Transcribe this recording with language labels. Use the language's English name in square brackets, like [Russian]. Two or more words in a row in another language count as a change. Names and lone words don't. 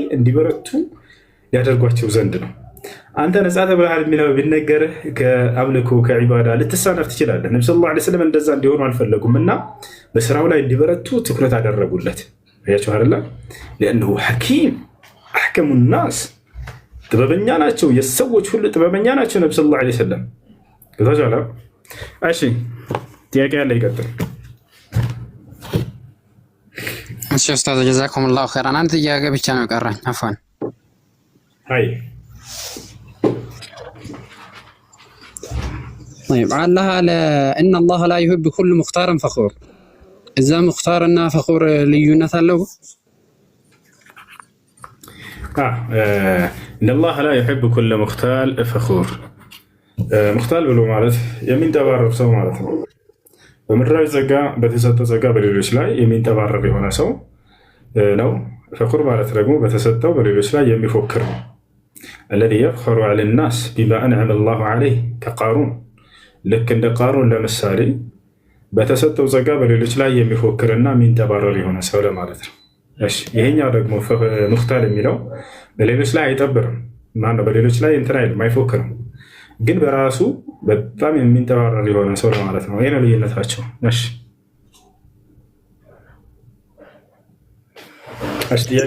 [Amharic] እንዲበረቱ ያደርጓቸው ዘንድ ነው። አንተ ነፃ ተብለሃል የሚለው ቢነገርህ ከአምልኮ ከዒባዳ ልትሳነፍ ትችላለህ። ነብዩ [Arabic] صلى الله عليه وسلم [Amharic] እንደዛ እንዲሆኑ አልፈለጉም እና በስራው ላይ እንዲበረቱ ትኩረት አደረጉለት። ያቸው አይደለ [Arabic] لأنه حكيم أحكم الناس [Amharic] ጥበበኛ ናቸው፣ የሰዎች ሁሉ ጥበበኛ ናቸው ነብዩ [Arabic] صلى الله عليه وسلم። [Amharic] ከዛላ እሺ ጥያቄ ያለ ይቀጥል። እሺ ኡስታዝ [Arabic] جزاكم الله خيرا። [Amharic] አንድ ጥያቄ ብቻ ነው ቀረኝ። አፋን አይ [Arabic] طيب الله على ان الله لا يحب كل مختار فخور اذا مختارنا فخور [Amharic] ልዩነት አለው? [Arabic] ان الله لا يحب كل مختال فخور [Amharic] مختال ብሎ ማለት የሚንጠባረር ሰው ማለት ነው። በምድራዊ ጸጋ በተሰጠው ጸጋ በሌሎች ላይ የሚንጠባረር የሆነ ሰው ነው። ፈኹር ማለት ደግሞ በተሰጠው በሌሎች ላይ የሚፎክር ነው። [Arabic] الذي يفخر على الناس بما انعم الله عليه كقارون [Amharic] ልክ እንደ ቃሩን ለምሳሌ በተሰጠው ጸጋ በሌሎች ላይ የሚፎክርና የሚንጠባረር የሆነ ሰው ለማለት ነው። እሺ ይሄኛው ደግሞ ሙኽታል የሚለው በሌሎች ላይ አይጠብርም፣ ማነው በሌሎች ላይ እንትን አይልም፣ አይፎክርም፣ ግን በራሱ በጣም የሚንጠባረር የሆነ ሰው ለማለት ነው። ይሄ ነው ልዩነታቸው። እሺ ጥያቄ